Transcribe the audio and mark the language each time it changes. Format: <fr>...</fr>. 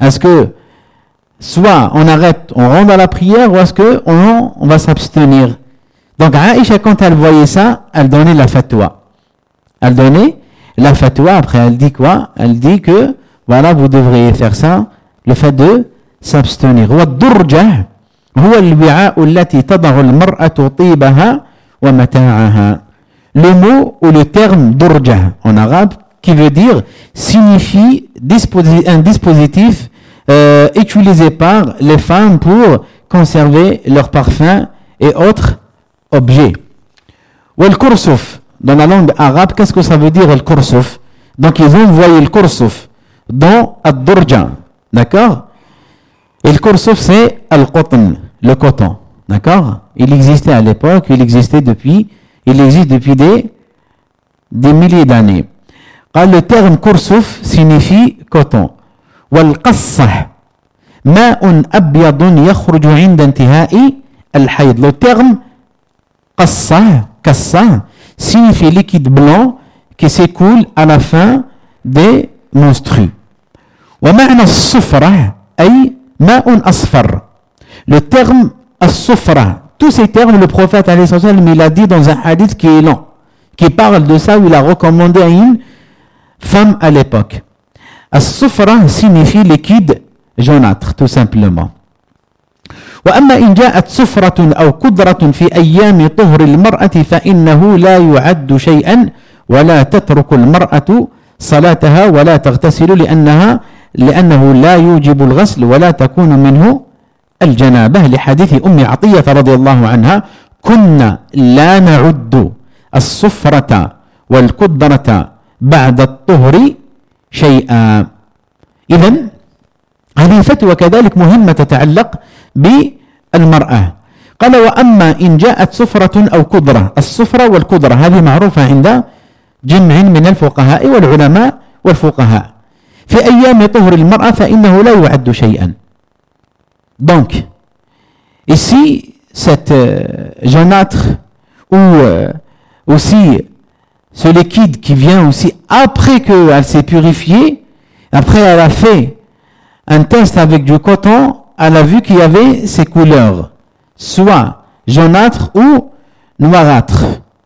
<fr>Est-ce que soit on arrête, on rentre à la prière, ou est-ce qu'on va s'abstenir ? Donc Aïcha, quand elle voyait ça, elle donnait la fatwa. Elle donnait la fatwa, après elle dit quoi ? Elle dit que, voilà, vous devriez faire ça, le fait de s'abstenir.</fr> <ar>« وَالدُّرْجَةِ » هو الوعاء التي تضع المرأة طيبها ومتاعها.</ar> <fr>Le mot ou le terme durja en arabe, qui veut dire, signifie un dispositif utilisé par les femmes pour conserver leur parfum et autres objets. والكرسوف, dans la langue arabe, qu'est-ce que ça veut dire الكرسوف? Donc ils ont envoyé الكرسوف dans الدرجه, d'accord? الكرسوف c'est القطن, le coton, d'accord? Il existait à l'époque, il existe depuis des milliers d'années. Quand le terme kursuf signifie coton.</fr> <ar>Wal qassa ma'un abyad yakhruju 'inda intihai al-hayd.</ar> <fr>Le terme qassa signifie liquide blanc qui s'écoule à la fin des menstrues.</fr> <ar>ومعنى الصفرة أي ماء أصفر.</ar> <fr>Le terme الصفرة. Tous ces termes, le prophète</fr> <ar>عليه الصلاة والسلام</ar> <fr>il a dit dans un hadith qui est long, qui parle de ça où il a recommandé à une femme à l'époque. الصفرة signifie liquide jaunâtre, tout simplement.</fr> <ar>وأما إن جاءت صفرة أو قدرة في أيام طهر المرأة فإنه لا يعد شيئا ولا تترك المرأة صلاتها ولا تغتسل لأنها لأنه لا يوجب الغسل ولا تكون منه الجنابة لحديث أم عطية رضي الله عنها كنا لا نعد الصفرة والقدرة بعد الطهر شيئا. إذن هذه فتوى كذلك مهمة تتعلق بالمرأة. قال وأما إن جاءت صفرة أو قدرة. الصفرة والقدرة هذه معروفة عند جمع من الفقهاء والعلماء والفقهاء. في أيام طهر المرأة فإنه لا يعد شيئا.</ar> <fr>Donc ici cette jaunâtre ou aussi ce liquide qui vient aussi après qu'elle s'est purifiée, après elle a fait un test avec du coton, elle a vu qu'il y avait ces couleurs, soit jaunâtre ou noirâtre.</fr>